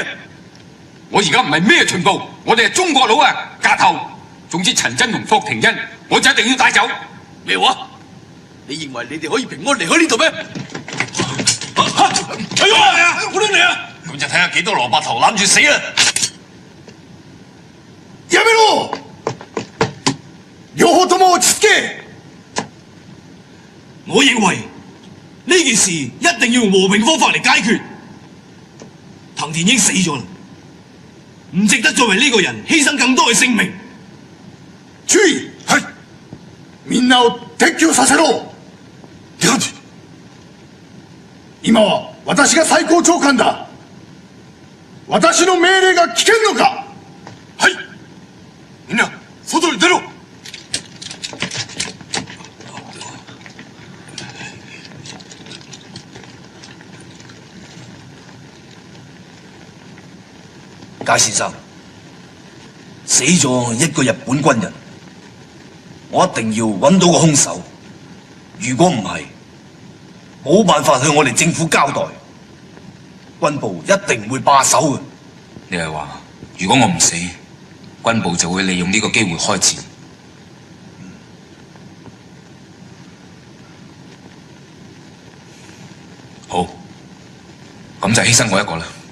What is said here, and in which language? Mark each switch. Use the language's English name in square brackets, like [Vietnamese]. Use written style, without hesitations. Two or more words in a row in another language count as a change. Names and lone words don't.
[Cantonese] 我而家唔係咩巡捕，我哋係中國佬啊，架頭。總之陳真同霍廷恩，我就一定要帶走。咩話？你認為你哋可以平安離開呢度咩？哎呀！好亂嚟啊！咁就睇下幾多蘿蔔頭攬住死啦！ [Japanese] やめろ！両方とも落ち着け！ [Cantonese] 我認為呢件事一定要用和平方法嚟解決。藤田英死咗啦，唔值得再為呢個人犧牲更多嘅性命。 [Japanese] 注意！ はい。みんなを撤去させろ！今は私が最高長官だ。私の命令が聞けんのか？はい。みんな外に出ろ！ [Cantonese] 介先生，死咗一個日本軍人，我一定要揾到個兇手。如果唔係，冇辦法向我哋政府交代，軍部一定唔會罷手嘅。你係話，如果我唔死，軍部就會利用呢個機會開戰？好，咁就犧牲我一個啦。